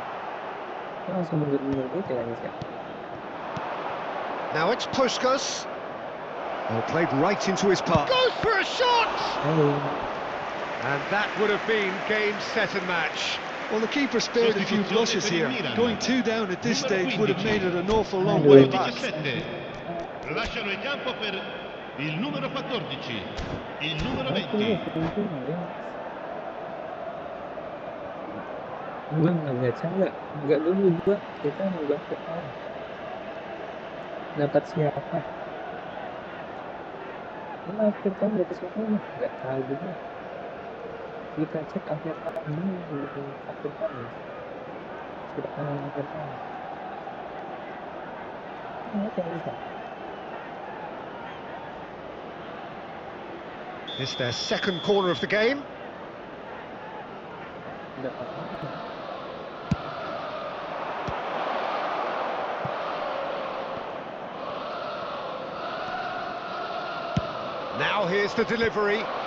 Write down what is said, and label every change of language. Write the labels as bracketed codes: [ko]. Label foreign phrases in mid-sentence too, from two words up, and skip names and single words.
[en] Now it's Puskás. Well, played right into his path. Goes for a shot! And that would have been game, set and match. Well, the keeper spared a few blushes here. Going 2 down at this stage would have made it an awful long way back. [it] Lasciano il campo per il numero 14, il numero 20. [id] Gue nggak dulu gue kita nggak tahu dapat siapa. Karena akhir tahun dapat siapa nggak tahu juga. Kita cek akhir tahun ini di akhir tahun. Sudah akhir tahun. [en] It's their second corner of the game. Now here's the delivery.